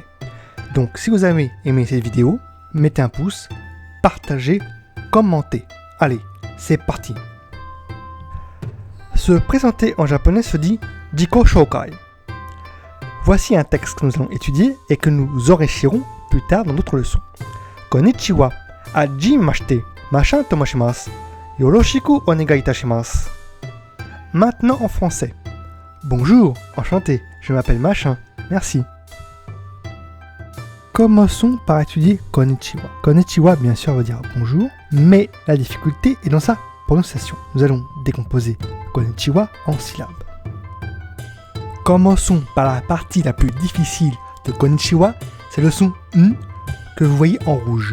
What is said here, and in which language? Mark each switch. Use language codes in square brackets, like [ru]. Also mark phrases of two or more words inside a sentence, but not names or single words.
[fr] Donc si vous avez aimé cette vidéo, mettez un pouce, partagez, commentez. Allez, c'est parti. Se présenter en japonais se dit [ja] 自己紹介. [fr] Voici un texte que nous allons étudier et que nous enrichirons plus tard dans d'autres leçons. [ja] こんにちは、はじめまして、machinと申します. よろしくお願いいたします. [fr] Maintenant en français. Bonjour, enchanté, je m'appelle machin, merci. Commençons par étudier konnichiwa. Konnichiwa, bien sûr, veut dire bonjour, mais la difficulté est dans sa prononciation. Nous allons décomposer konnichiwa en syllabes. Commençons par la partie la plus difficile de konnichiwa, c'est le son N que vous voyez en rouge.